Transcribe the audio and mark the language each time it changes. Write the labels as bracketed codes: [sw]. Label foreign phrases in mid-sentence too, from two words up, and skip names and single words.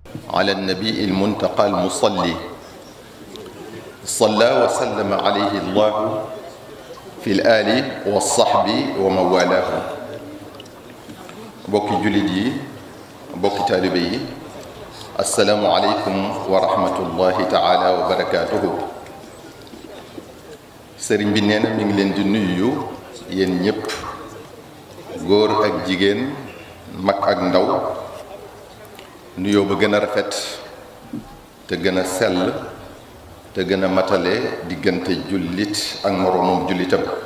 [ar] على النبي المنتقى المصلي صلى وسلم عليه الله في الآل والصحب ومن والاه [wo] bokki jullit yi bokki taalibe yi [ar] السلام عليكم ورحمة الله تعالى وبركاته. [wo] sëriñ bi nee na mi ngi leen di nuyu yéen ñëpp, góor ak jigéen, mag ak ndaw, nuyoo ba gën a rafet te gën a sell te gën a matale diggante jullit ak moroomum jullitam.